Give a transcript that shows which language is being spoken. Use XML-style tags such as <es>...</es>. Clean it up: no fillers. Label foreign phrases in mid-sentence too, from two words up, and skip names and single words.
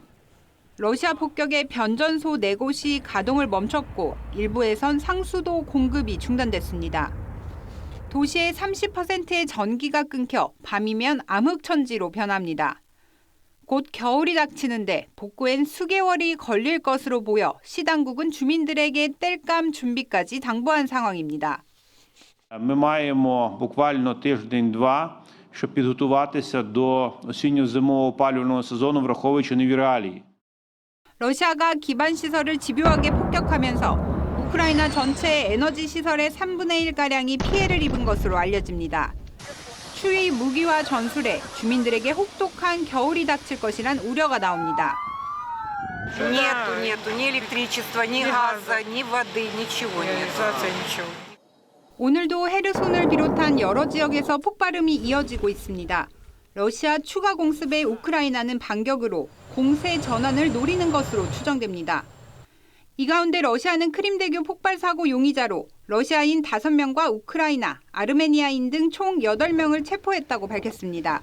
<ko>러시아 폭격에 변전소 4곳이 가동을 멈췄고 일부에선 상수도 공급이 중단됐습니다. 도시의 30%의 전기가 끊겨 밤이면 암흑천지로 변합니다. 곧 겨울이 닥치는데 복구엔 수개월이 걸릴 것으로 보여 시 당국은 주민들에게 땔감 준비까지 당부한 상황입니다.</ko> <uk>Ми маємо буквально тиждень-два, щоб підготуватися до осінньо-зимового опалювального сезону, враховуючи нові реалії.</uk> <ko>러시아가 기반 시설을 집요하게 폭격하면서 우크라이나 전체의 에너지 시설의 3분의 1가량이 피해를 입은 것으로 알려집니다. 추위, 무기와 전술에 주민들에게 혹독한 겨울이 닥칠 것이란 우려가 나옵니다.</ko> <ru>Нету ни электричества, ни газа, ни воды, ничего нет.</ru> <ko>오늘도 헤르손을 비롯한 여러 지역에서 폭발음이 이어지고 있습니다. 러시아 추가 공습에 우크라이나는 반격으로 공세 전환을 노리는 것으로 추정됩니다. 이 가운데 러시아는 크림대교 폭발 사고 용의자로 러시아인 5명과 우크라이나, 아르메니아인 등 총 8명을 체포했다고 밝혔습니다.</ko>